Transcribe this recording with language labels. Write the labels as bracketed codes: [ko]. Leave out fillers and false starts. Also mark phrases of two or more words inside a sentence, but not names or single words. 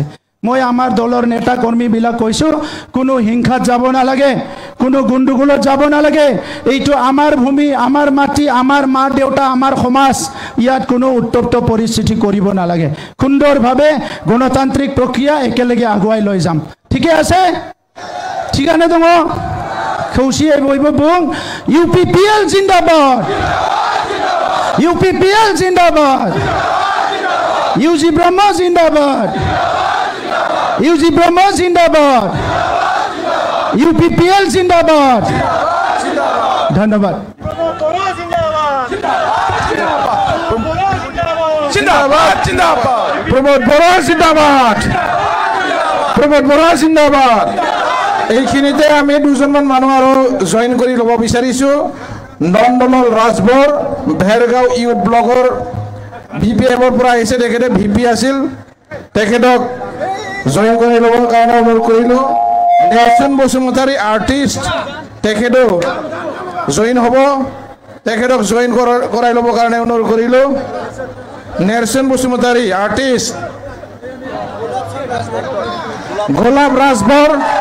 [as] মই আমাৰ দলৰ নেতা কৰ্মীবিলাক কৈছোঁ, কোনো হিংসাত যাব নালাগে, কোনো গণ্ডগোলত যাব নালাগে। এইটো আমাৰ ভূমি, আমাৰ মাটি, আমাৰ মা দেউতা, আমাৰ সমাজ। ইয়াত কোনো উত্তপ্ত পৰিস্থিতি কৰিব নালাগে। সুন্দৰভাৱে গণতান্ত্ৰিক প্ৰক্ৰিয়া একেলগে আগুৱাই লৈ যাম। ঠিকে আছে? [brx] थिकाने दं? खौसेयै बयबो बुं, UPPL जिन्दाबाद, UPPL जिन्दाबाद, UG ब्रह्म जिन्दाबाद, UG ब्रह्म जिन्दाबाद, UPPL जिन्दाबाद। धन्यवाद। [as] জিন্দাবাদ জিন্দাবাদ প্রমোদ বড়ুয়া জিন্দাবাদ প্রমোদ বড়ুয়া জিন্দাবাদ এইখিনিতে আমি দুজনমান মানুহ আৰু জয়েন কৰি ল'ব বিচাৰিছোঁ নন্দলাল ৰাজবৰ ভেৰগাঁও [en] youth block [as] BPM-ৰ পৰা আহিছে তেখেতে VP আছিল তেখেতক জয়েন কৰি ল'বৰ কাৰণে অনুৰোধ কৰিলোঁ নেলচন বসুমতাৰী আৰ্টিষ্ট তেখেতো জয়েন হ'ব তেখেতক জয়েন কৰাই ল'বৰ কাৰণে অনুৰোধ কৰিলোঁ নেলচন বসুমতাৰী আৰ্টিষ্ট গোলাপ ৰাজবৰ